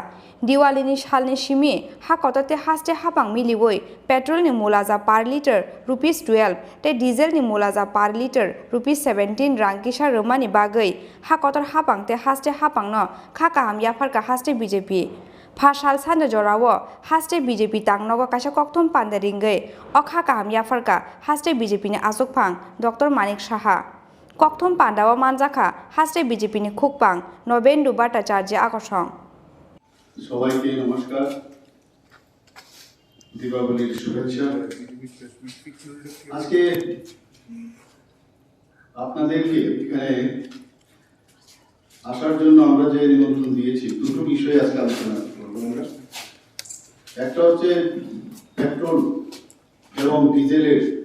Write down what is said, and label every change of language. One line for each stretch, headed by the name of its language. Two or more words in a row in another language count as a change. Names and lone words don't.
Kok Borok: Diwali ni salni simi Hakotor te Haste Haphang miliwoi Petrol ni Mulaja
English: per liter
Kok Borok: ₹12 te diesel ni Mulaja
English: per liter
Kok Borok: ₹17 Kisa Rwmani bagwi Hakotor Haphang te Haste Haphangno Khakaham Yaphark Haste BJP Phasal Sana Jorawo Haste BJP Taknogo Kasha Koktum Panda Ringai o Khakaham Yaphark Haste BJP ni Asokphang Dr. Manik Saha Koktum Panda o Manjaka Haste BJP ni Khukpang Noben Dubata Chaji Akosong
Bangla: সবাইকে নমস্কার দীপাবলির শুভেচ্ছা আজকে আপনাদেরকে এখানে আসার জন্য আমরা যে নিমন্ত্রণ দিয়েছি দুটো বিষয়ে আজকে আলোচনা করব আমরা একটা হচ্ছে পেট্রোল এবং ডিজেলের